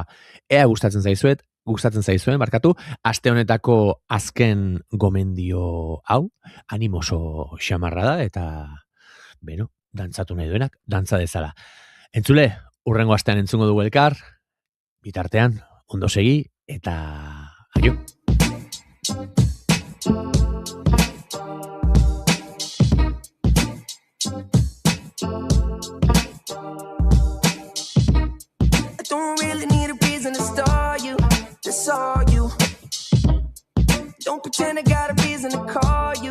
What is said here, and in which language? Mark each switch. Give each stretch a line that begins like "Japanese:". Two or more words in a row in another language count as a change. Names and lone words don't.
Basque: Ea gustatzen zaizuen, barkatu, aste honetako azken gomendio hau, animoso xamarra da, eta, dantzatu nahi duenak, dantza dezala. Entzule, urrengo astean entzungo dugu elkar, bitartean, ondo segi, eta aio.
English: Saw you. Don't pretend I got a reason to call you.